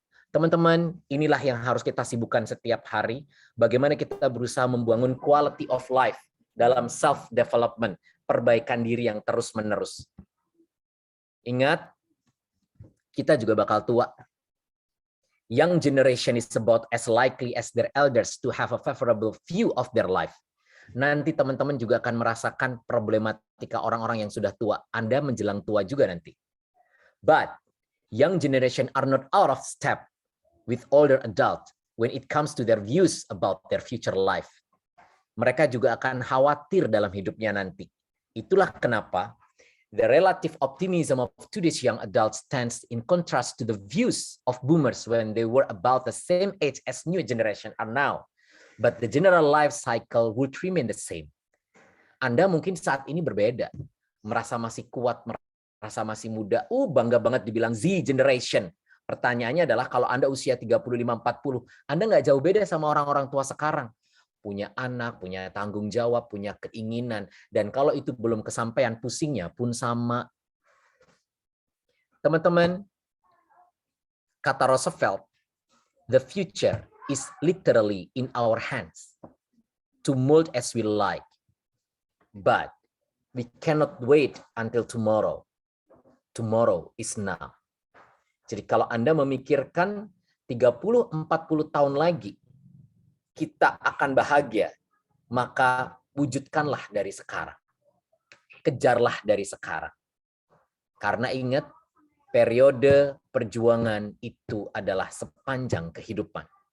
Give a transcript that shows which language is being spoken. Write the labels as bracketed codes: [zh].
[id] Teman-teman, inilah yang harus kita sibukkan setiap hari. Bagaimana kita berusaha membangun [en] quality of life [id] dalam self-development, perbaikan diri yang terus-menerus. Ingat, kita juga bakal tua. [en] Young generation is about as likely as their elders to have a favorable view of their life. [id] Nanti teman-teman juga akan merasakan problematika orang-orang yang sudah tua. Anda menjelang tua juga nanti. [en] But, young generation are not out of step with older adult when it comes to their views about their future life. [id] Mereka juga akan khawatir dalam hidupnya nanti. Itulah kenapa [en] the relative optimism of today's young adults stands in contrast to the views of boomers when they were about the same age as new generation are now. But the general life cycle would remain the same. [id] Anda mungkin saat ini berbeda. Merasa masih kuat, merasa masih muda. Bangga banget dibilang Z generation. Pertanyaannya adalah kalau Anda usia 35-40, Anda nggak jauh beda sama orang-orang tua sekarang. Punya anak, punya tanggung jawab, punya keinginan. Dan kalau itu belum kesampaian, pusingnya pun sama. Teman-teman, kata Roosevelt, [en] the future is literally in our hands to mold as we like. But we cannot wait until tomorrow. Tomorrow is now. [id] Jadi kalau Anda memikirkan 30-40 tahun lagi, kita akan bahagia, maka wujudkanlah dari sekarang. Kejarlah dari sekarang. Karena ingat, periode perjuangan itu adalah sepanjang kehidupan.